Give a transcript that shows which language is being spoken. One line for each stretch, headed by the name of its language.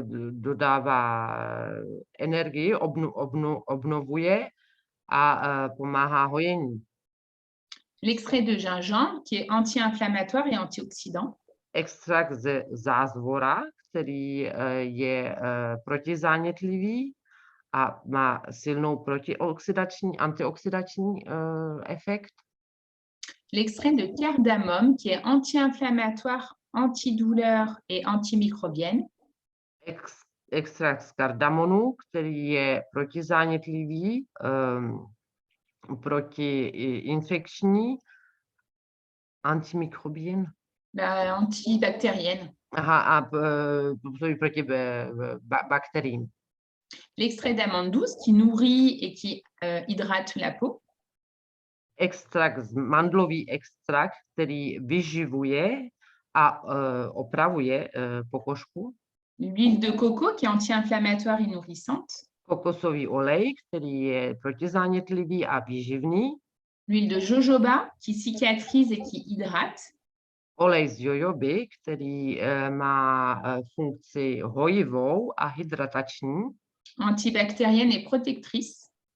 Czech: Dodává energii, obnovuje a pomáhá hojení.
French: L'extrait de gingembre, qui est anti-inflammatoire et antioxydant.
Czech: Extrakt ze zázvora, který je protizánětlivý a má silnou antioxidační efekt.
French: L'extrait de cardamome, qui est anti-inflammatoire, antidouleur et antimicrobienne.
Czech: Extrakt z kardamonu, který je protizánětlivý, protiinfekční, antimikrobien.
French: Antibactérienne.
Czech: A působí proti bakteriím.
French: L'extrait d'amande douce qui nourrit et qui hydrate la peau.
Czech: Mandlový extrakt, který vyživuje a opravuje pokožku.
French: L'huile de coco qui est anti-inflammatoire et nourrissante.
Czech: Kokosový olej, který je protizánětlivý a výživný.
French: L'huile de jojoba qui cicatrise et qui hydrate.
Czech: Olej z jojoby, který má funkci hojivou a hydratační.
French: Antibactérienne et protectrice.